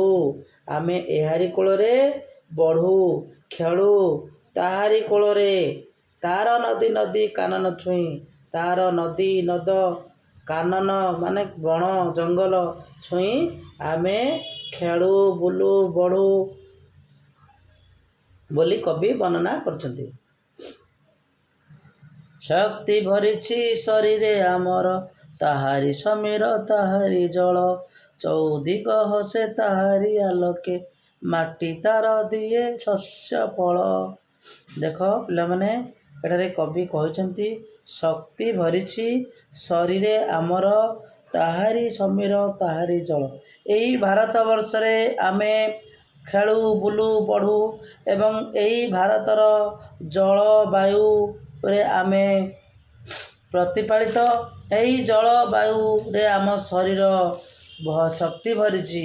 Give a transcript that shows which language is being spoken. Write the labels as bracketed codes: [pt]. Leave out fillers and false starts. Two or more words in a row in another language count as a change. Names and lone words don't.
[or] ଆମେ ଏହାରି କୋଳରେ ବଢ଼ୁ ଖେଳୁ ତାହାରି କୋଳରେ ତାର ନଦୀ ନଦୀ କାନନ ଛୁଇଁ। ତାର ନଦୀ ନଦ କାନନ ମାନେ ବଣ ଜଙ୍ଗଲ ଛୁଇଁ ଆମେ ଖେଳୁ ବୁଲୁ ବଢ଼ୁ ବୋଲି କବି ବର୍ଣ୍ଣନା କରୁଛନ୍ତି। ଶକ୍ତି ଭରିଛି ଶରୀରେ ଆମର ତାହାରି ସମୀର ତାହାରି ଜଳ ଚଉଦିଗ ହସେ ତାହାରି ଆଲୋକେ ମାଟି ତାର ଦିଏ ଶସ୍ୟ ଫଳ। ଦେଖ ପିଲାମାନେ ଏଠାରେ କବି କହନ୍ତି ଶକ୍ତି ଭରିଛି ଶରୀରେ ଆମର ତାହାରି ସମୀର ତାହାରି ଜଳ। ଏହି ଭାରତ ବର୍ଷ ରେ ଆମେ ଖେଳୁ ବୁଲୁ ବଢ଼ୁ ଏବଂ ଏହି ଭାରତର ଜଳ ବାୟୁ ରେ ଆମେ ପ୍ରତିପାଳିତ। ଏହି ଜଳ ବାୟୁ ରେ ଆମ ଶରୀର ଶକ୍ତି ଭରିଛି।